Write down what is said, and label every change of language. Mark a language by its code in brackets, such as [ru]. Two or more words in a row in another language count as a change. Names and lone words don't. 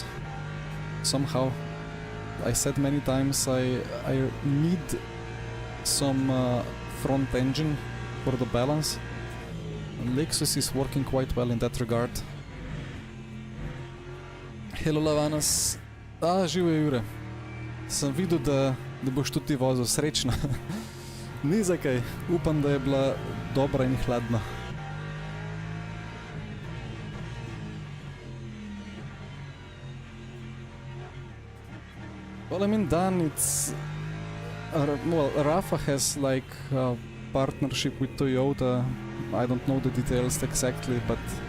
[en] Somehow. I said many times I need some front engine for the balance. And Lexus is working quite well in that regard. Hello Lavanas. [sl] Živo Jure. Sem videl, da boš tudi ti vozil. Srečno. Ni za kaj. Upam, da je bila dobra in hladna. [en] Well, I mean, Dan, it's... well, Rafa has like a partnership with Toyota. I don't know the details exactly, but...